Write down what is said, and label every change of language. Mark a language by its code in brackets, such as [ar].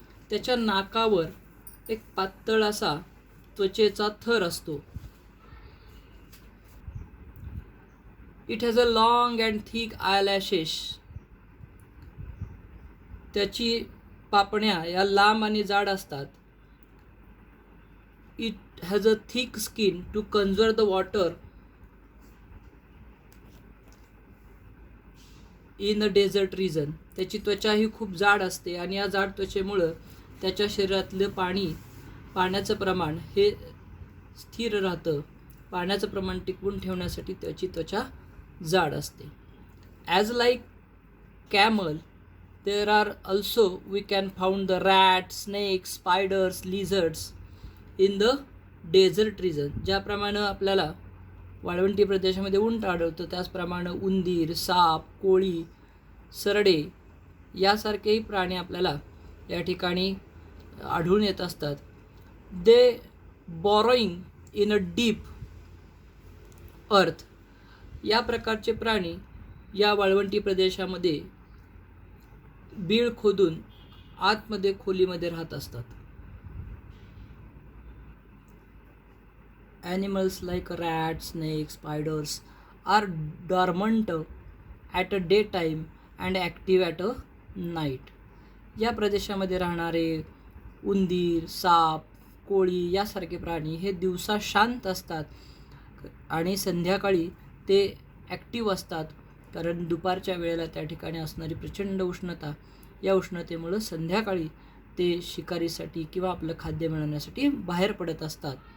[mr] त्याच्या नाकावर एक पातळ असा त्वचेचा थर असतो. [en] It has a long and thick eyelashes. [mr] त्याची पापण्या या लांब आणि जाड असतात. [en] It has a thick skin to conserve the water in the desert region. [mr] त्याची त्वचा ही खूप जाड असते आणि या जाड त्वचेमुळं त्याच्या शरीरातलं पाण्याचं प्रमाण हे स्थिर राहतं. पाण्याचं प्रमाण टिकवून ठेवण्यासाठी त्याची त्वचा जाड असते. [en] As like camel, there are also we can found the rats, snakes, spiders, lizards in the desert region. [mr] ज्याप्रमाणे आपल्याला वाळवंटी प्रदेशामध्ये उंट आढळतो, त्याचप्रमाणे उंदीर, साप, कोळी, सरडे यासारखेही प्राणी आपल्याला या ठिकाणी आढळून येत असतात. [en] They burrowing in a deep earth. [mr] या प्रकारचे प्राणी या वाळवंटी प्रदेशामध्ये बीळ खोदून आतमध्ये खोलीमध्ये राहत असतात. [en] Animals like rats, snakes, spiders are dormant at a daytime and active at a night. [mr] या प्रदेशामध्ये राहणारे उंदीर, साप, कोळी यासारखे प्राणी हे दिवसा शांत असतात आणि संध्याकाळी ते ॲक्टिव्ह असतात, कारण दुपारच्या वेळेला त्या ठिकाणी असणारी प्रचंड उष्णता, या उष्णतेमुळं संध्याकाळी ते शिकारीसाठी किंवा आपलं खाद्य मिळवण्यासाठी बाहेर पडत असतात.